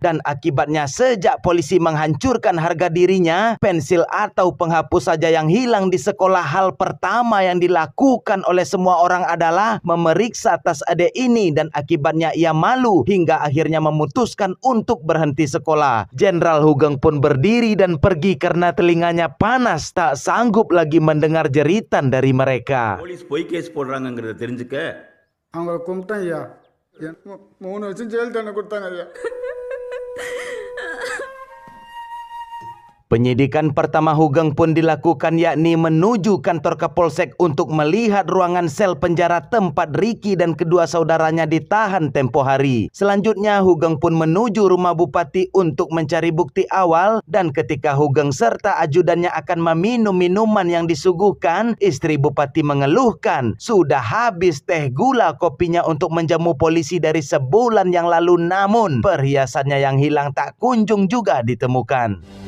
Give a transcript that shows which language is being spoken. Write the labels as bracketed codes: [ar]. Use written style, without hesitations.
[id] Dan akibatnya sejak polisi menghancurkan harga dirinya, pensil atau penghapus saja yang hilang di sekolah, hal pertama yang dilakukan oleh semua orang adalah memeriksa tas adik ini, dan akibatnya ia malu hingga akhirnya memutuskan untuk berhenti sekolah. Jenderal Hugeng pun berdiri dan pergi karena telinganya panas, tak sanggup lagi mendengar jeritan dari mereka. [ta] Police பொய் case போடுறாங்கங்கறத தெரிஞ்சுக்க அவங்கள கும்பிட்டேன் ஐயா 3 வருஷம் jail தண்டனை கொடுத்தாங்க ஐயா. [id] Penyidikan pertama Hugeng pun dilakukan, yakni menuju kantor Kapolsek untuk melihat ruangan sel penjara tempat Ricky dan kedua saudaranya ditahan tempo hari. Selanjutnya Hugeng pun menuju rumah bupati untuk mencari bukti awal, dan ketika Hugeng serta ajudannya akan meminum minuman yang disuguhkan, istri bupati mengeluhkan sudah habis teh gula kopinya untuk menjamu polisi dari sebulan yang lalu, namun perhiasannya yang hilang tak kunjung juga ditemukan.